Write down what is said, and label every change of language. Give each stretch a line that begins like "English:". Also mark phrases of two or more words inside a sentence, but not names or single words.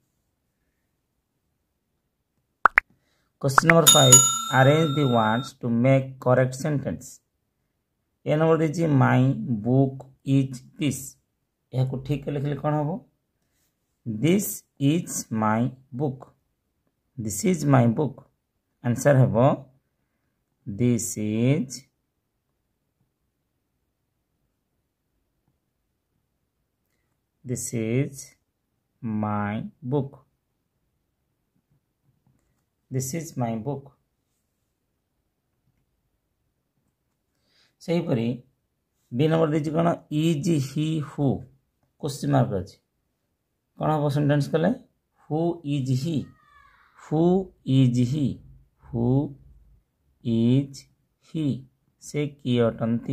English: Question number 5 arrange the words to make correct sentence.
Odia: ଏ ନମ୍ବର ଦେଇଛି
English: my book is this,
Odia: ଏହାକୁ ଠିକ୍ ଲେଖିଲେ କ'ଣ ହେବ?
English: This is my book, this is my book. ଆନ୍ସର୍ ହେବ This is my book. This is my book.
Odia: ସେହିପରି ବି ନମ୍ବର ଦେଇଛି କ'ଣ?
English: is he who, question mark
Odia: ଅଛି। କ'ଣ ହେବ
English: ସେଣ୍ଟେନ୍ସ କଲେ? who is he, who is he, who is he,
Odia: ସେ କିଏ ଅଟନ୍ତି।